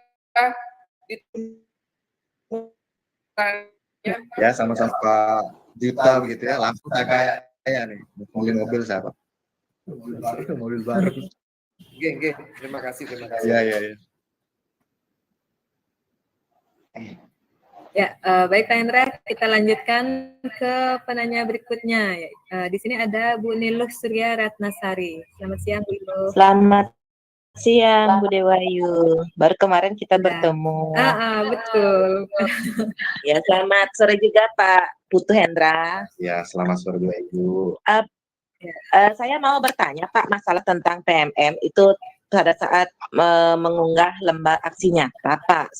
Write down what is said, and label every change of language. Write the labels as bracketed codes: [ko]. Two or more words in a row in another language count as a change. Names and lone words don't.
[id] Ya, sama-sama Pak Juta begitu ya, langsung saya kayak nih, mobil siapa? Mobil baru. Oke, terima kasih. Ya. Ya, baik Pak Endra, kita lanjutkan ke penanya berikutnya. Di sini ada Bu Nilus Surya Ratnasari. Selamat siang, Bu Nilus. Selamat siang, Bu Dewayu. Baru kemarin kita bertemu. Betul. Ya, selamat sore juga Pak Putu Hendra. Ya, selamat sore Bu Ibu. Saya mau bertanya Pak, masalah tentang PMM itu pada saat mengunggah lembar aksi nyata, Pak.